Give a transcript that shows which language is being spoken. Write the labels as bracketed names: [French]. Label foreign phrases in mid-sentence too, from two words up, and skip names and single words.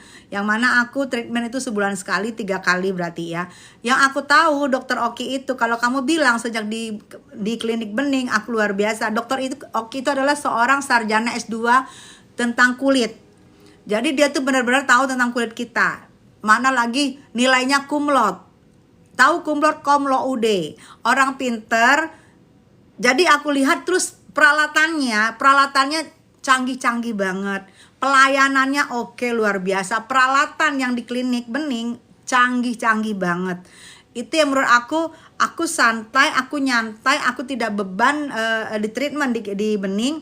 [Indonesian] Yang mana aku treatment itu sebulan sekali, 3 kali berarti ya. Yang aku tahu Dokter Oki itu, kalau kamu bilang sejak di klinik bening aku luar biasa. Dokter Oki itu adalah seorang sarjana S2 tentang kulit. Jadi dia tuh benar-benar tahu tentang kulit kita. Mana lagi nilainya [Latin] cum laude. [Indonesian] Tahu [Latin] cum laude, cum laude. [Indonesian] Orang pinter. Jadi aku lihat terus peralatannya canggih-canggih banget. Pelayanannya oke, luar biasa. Peralatan yang di klinik bening canggih-canggih banget. Itu yang menurut aku santai, aku nyantai, aku tidak beban di treatment di bening.